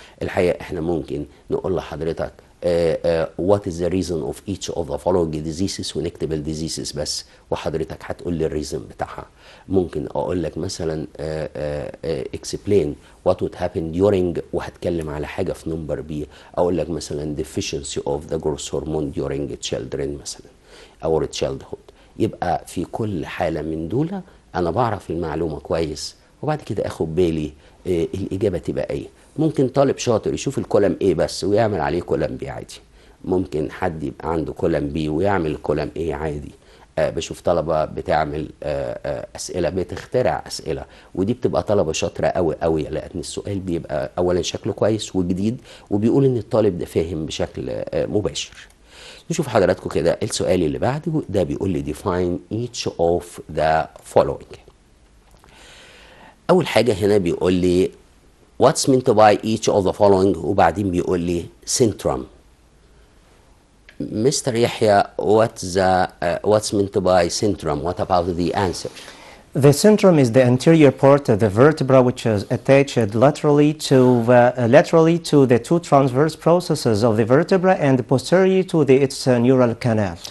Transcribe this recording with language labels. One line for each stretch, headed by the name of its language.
Arabic: الحقيقة احنا ممكن نقول لحضرتك
English: what is the reason of each of the following diseases
Arabic: ونكتب الديزيسز بس وحضرتك هتقول لي الريزن بتاعها. ممكن اقول لك مثلا
English: explain what would happen during
Arabic: وهتكلم على حاجة في نمبر بي، اقول لك مثلا
English: deficiency of the growth hormone during children
Arabic: مثلا or childhood. يبقى في كل حالة من دول انا بعرف المعلومة كويس وبعد كده اخد بالي الاجابة تبقى ايه. ممكن طالب شاطر يشوف الكولم A بس ويعمل عليه كولم B عادي، ممكن حد يبقى عنده كولم B ويعمل كولم A عادي. بشوف طلبة بتعمل أسئلة، بتخترع أسئلة، ودي بتبقى طلبة شاطرة قوي قوي، لأن السؤال بيبقى أولا شكله كويس وجديد وبيقول إن الطالب ده فاهم بشكل مباشر. نشوف حضراتكم كده السؤال اللي بعده، ده بيقول لي
English: define each of the following.
Arabic: أول حاجة هنا بيقول لي
English: what's meant by each of the following وبعدين بيقول لي centrum. Mr. يحيى, what's meant by centrum? What about the answer? The centrum is the anterior part of the vertebra which is attached laterally to the two transverse processes of the vertebra and posterior to its neural canal.